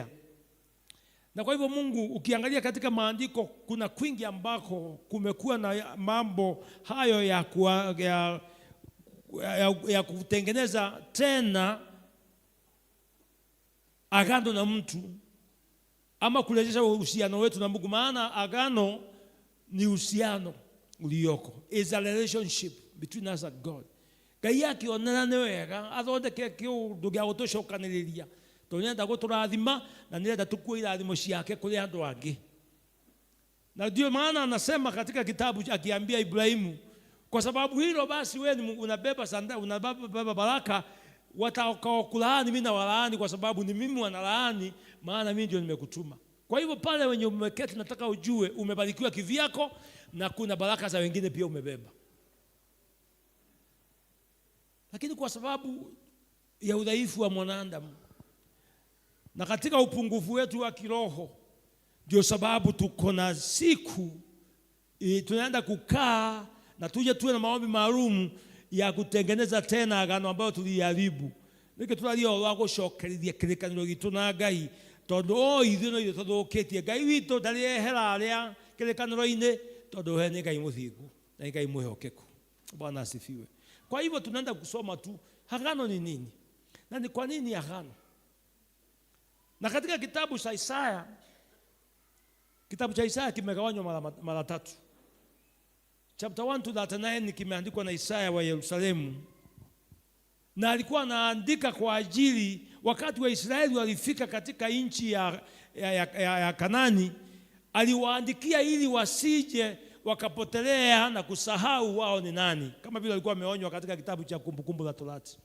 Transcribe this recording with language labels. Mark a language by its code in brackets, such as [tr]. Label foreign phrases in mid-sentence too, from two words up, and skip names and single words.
[sw] Na kwa hivyo Mungu, ukiangalia katika maandiko, kuna kwingi ambako kumekuwa na mambo hayo ya kutengeneza tena agano na mtu, ama kurejesha uhusiano wetu na Mungu. Maana agano ni uhusiano ulioko, [en] is a relationship between us and God. [ki] Ngai akionera nĩ wega athondeke kĩũndũ gĩa gũtũcokanĩrĩria, tũnenda gũtũrathima na nĩrenda tukue irathimo ciake kũrĩ andũ angĩ. [sw] Na ndio maana anasema katika kitabu akiambia Ibrahimu, kwa sababu hilo basi wewe unabeba baraka, watakaokulaani mimi na walaani, kwa sababu ni mimi wanalaani, maana mimi ndio nimekutuma. Kwa hivyo pale wenye umeketi, nataka ujue umebarikiwa kivyako na kuna baraka za wengine pia umebeba. Lakini kwa sababu ya udhaifu wa mwanadamu na katika upungufu wetu wa kiroho, ndio sababu tuko na siku tunaenda kukaa na tuje tuwe na maombi maalum ya kutengeneza tena agano ambayo tuliharibu. [ki] Niki tulalio wa gũcokerithia kĩrĩkanĩro gitu na Ngai, tondu ithuĩ no tuthuũkĩtie Ngai witũ ndarĩ ehera arĩa kĩrĩkanĩro-inĩ, tondu we nĩ Ngai mũthingu na Ngai mwĩhokeku. [sw] Bwana asifiwe. Kwa hivyo tunaenda kusoma tu agano ni nini na ni kwa nini agano. Na katika kitabu cha Isaya kimegawanywa mara tatu. [en] Chapter 1 to 39 [sw] kimeandikwa na Isaya wa Yerusalemu, na alikuwa anaandika kwa ajili wakati wa Israeli walifika katika nchi ya Kanani, aliwaandikia ili wasije wakapotelea na kusahau wao ni nani, kama vile alikuwa ameonywa katika kitabu cha Kumbukumbu la Torati.